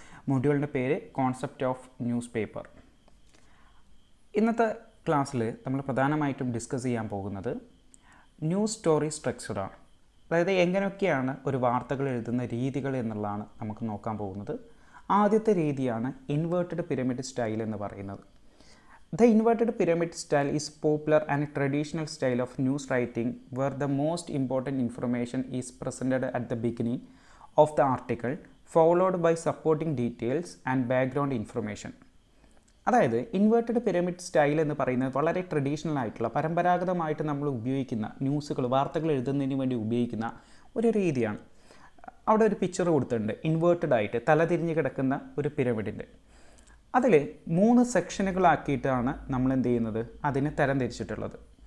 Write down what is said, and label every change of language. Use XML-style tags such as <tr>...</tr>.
<ml>മൊഡ്യൂളിൻ്റെ പേര് concept of news paper. ഇന്നത്തെ ക്ലാസ്സിൽ നമ്മൾ പ്രധാനമായിട്ടും ഡിസ്കസ് ചെയ്യാൻ പോകുന്നത് ന്യൂസ് സ്റ്റോറി സ്ട്രക്ചറാണ്. അതായത് എങ്ങനെയൊക്കെയാണ് ഒരു വാർത്തകൾ എഴുതുന്ന രീതികൾ എന്നുള്ളതാണ് നമുക്ക് നോക്കാൻ പോകുന്നത്. ആദ്യത്തെ രീതിയാണ് ഇൻവേർട്ടഡ് പിരമിഡ് സ്റ്റൈൽ എന്ന് പറയുന്നത്.</ml> <en>The inverted pyramid style is popular and traditional style of news writing where the most important information is presented at the beginning of the article followed by supporting details and background information.</en> <ml>അതായത് inverted pyramid style എന്ന് പറയുന്നത് വളരെ traditional ആയിട്ടുള്ള പരമ്പരാഗതമായിട്ട് നമ്മൾ ഉപയോഗിക്കുന്ന വാർത്തകൾ എഴുതുന്നതിന് വേണ്ടി ഉപയോഗിക്കുന്ന ഒരു രീതിയാണ്. അവിടെ ഒരു പിക്ചർ കൊടുത്തിട്ടുണ്ട്, ഇൻവേർട്ടഡ് ആയിട്ട് തലതിരിഞ്ഞ് കിടക്കുന്ന ഒരു പിരമിഡിൻ്റെ. അതിൽ 3 സെക്ഷനുകളാക്കിയിട്ടാണ് നമ്മൾ എന്ത് ചെയ്യുന്നത്, അതിനെ തരംതിരിച്ചിട്ടുള്ളത്.</ml>